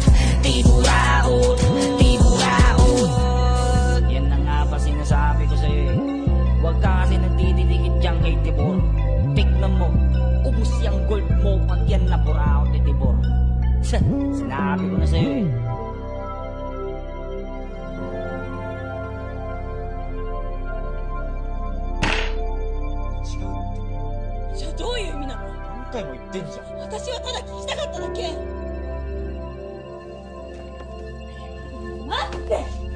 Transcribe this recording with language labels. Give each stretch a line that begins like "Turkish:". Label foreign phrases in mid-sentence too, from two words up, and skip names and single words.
Filipino: Di buraot, di buraot. Yan na nga ba sinasabi ko sa'yo eh. Huwag ka kasi nagtititikit diyang kay Tibor. Tignan mo, ubus yung gold mo pag yan na buraot ni Tibor. Sinabi ko na sa'yo eh.
Japanese: じゃあどういう意味なの？何回も言ってんじゃん。私はただ聞きたかっただけ。待って。